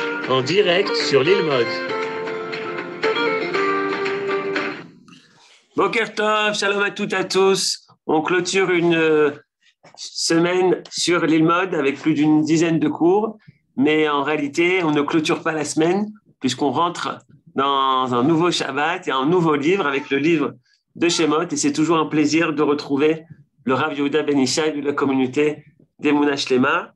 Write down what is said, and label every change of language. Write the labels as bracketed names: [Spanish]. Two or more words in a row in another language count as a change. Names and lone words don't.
[French] en direct sur l'île Mode. [Hebrew] בוקר טוב, [French] shalom à toutes et à tous. On clôture une semaine sur l'île Mode avec plus d'une dizaine de cours, mais en réalité, on ne clôture pas la semaine puisqu'on rentre dans un nouveau Shabbat et un nouveau livre avec le livre de Shemot, et c'est toujours un plaisir de retrouver le Rav Yehuda Ben Ishai de la communauté d' [Hebrew] אמונה שלמה.